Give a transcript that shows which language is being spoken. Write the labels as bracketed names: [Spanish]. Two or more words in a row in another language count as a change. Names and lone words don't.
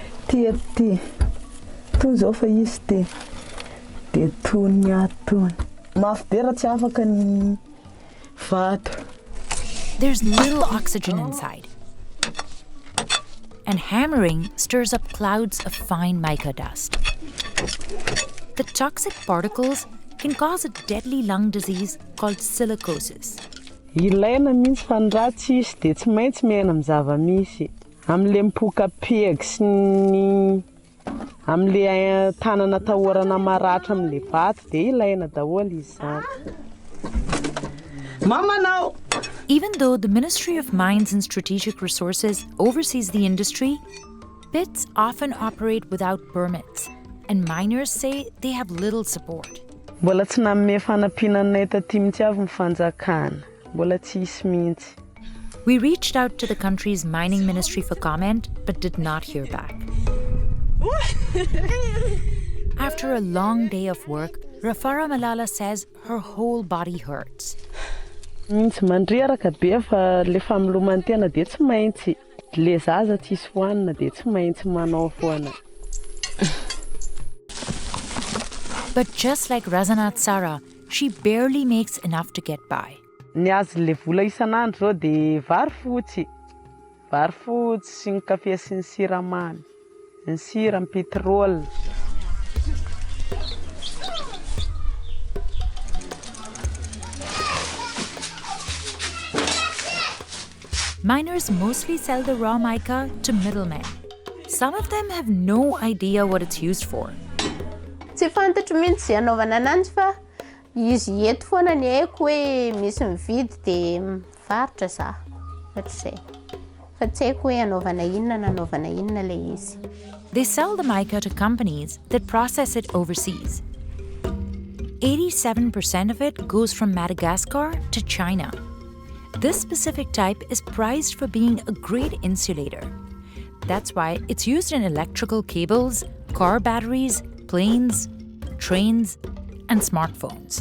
[Malagasy] ty. Tony zao fa izy ty. De tony atony. Mafy be raha tsy afaka ny vato. [English] There's little oxygen inside. And hammering stirs up clouds of fine mica dust. The toxic particles can cause a deadly lung disease called silicosis. [Malagasy] Ilaina mintsy fa ny raha tsy izy de tsy maintsy miaina amin'ny zava-misy. Am'le mipoka peg sy ny am'le tanana tahorana maratra am'le vato de ilaina daholo izy zany. [English] Mama now! Even though the Ministry of Mines and Strategic Resources oversees the industry, pits often operate without permits, and miners say they have little support. [Malagasy] Mbola tsy nanome fanampiananay taty mihitsy avy ny fanjakana. Mbola tsisy mihitsy. [English] We reached out to the country's mining ministry for comment, but did not hear back. After a long day of work, Rafara Malala says her whole body hurts. [Malagasy] Mintsy mandreraka be fa le famelomantena de tsy maintsy. Le zaza tsisy hoanina de tsy maintsy manao foana. But just like Razanat Sara, she barely makes enough to get by. Ny azo le vola isan'andro zao de vary fotsy. Vary fotsy sy ny kafe sy ny siramamy. Ny sira, ny pétrole. [English] Miners mostly sell the raw mica to middlemen. Some of them have no idea what it's used for. [Malagasy] Tsy fantatro mihitsy zay anaovana ananjy fa izy eto foana ny haiko hoe misy mividy de mivarotra za. Ohatr'izay. Fa tsy haiko hoe anaovana inona na anaovana inona le izy. [English] They sell the mica to companies that process it overseas. 87% of it goes from Madagascar to China. This specific type is prized for being a great insulator. That's why it's used in electrical cables, car batteries, planes, trains, and smartphones.